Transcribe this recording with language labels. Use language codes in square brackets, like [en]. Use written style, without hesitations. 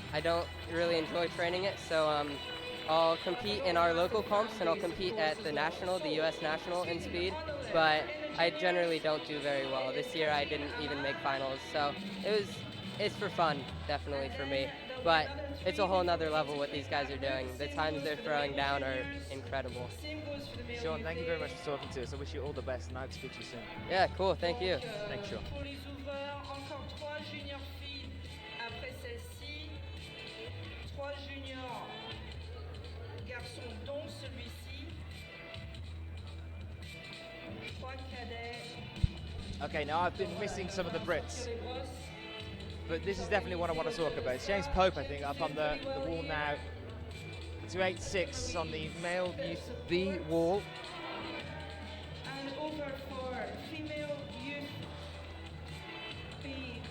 [en] I don't really enjoy training it, so I'll compete in our local comps, and I'll compete at the US National in speed, but I generally don't do very well. This year I didn't even make finals, so it's for fun, definitely for me. But it's a whole nother level what these guys are doing. The times they're throwing down are incredible. Sean, thank you very much for talking to us. I wish you all the best, and I hope to speak to you soon. Yeah, cool, thank you. Thanks, Sean. [fr] Pour les ouvreurs, encore 3 juniors filles après celle-ci. 3 juniors garçons, dont celui-ci. 3 cadets. [en] Okay, now I've been missing some of the Brits, but this is definitely what I want to talk about. It's James Pope, I think, up on the wall now. 286 on the male youth B wall. And over for female youth B.